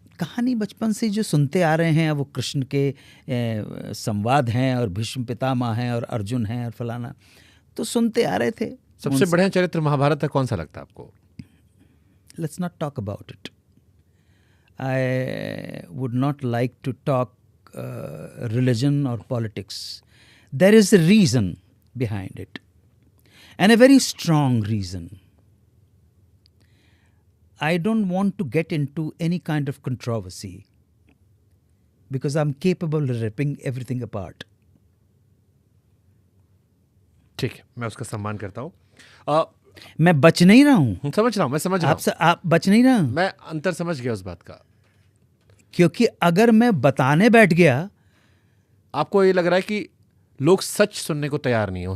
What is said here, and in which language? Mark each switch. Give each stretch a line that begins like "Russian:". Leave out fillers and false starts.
Hindi: कहानी बचपन से जो सुनते आ रहे हैं, वो कृष्ण के संवाद हैं, और भीष्म पितामह हैं, और अर्जुन हैं, और फलाना, तो सुनते आ रहे थे। सबसे बढ़िया चरित्र महाभारत का कौन सा लगता है आपको?
English: Let's not talk about it. I would not like to talk religion or politics. There is a reason behind it, and a very strong reason. I don't want to get into any kind of controversy because I'm capable of ripping everything apart.
Hindi: ठीक है, मैं उसका सम्मान करता हूँ। मैं बच नहीं रहा हूं। समझ रहा हूं, मैं समझ रहा हूं। आप बच नहीं रहा हूं। मैं अंतर समझ गया उस बात का। क्योंकि अगर मैं बताने बैठ गया, आपको ये लग रहा है कि लोग सच सुनने को तैयार नहीं हो,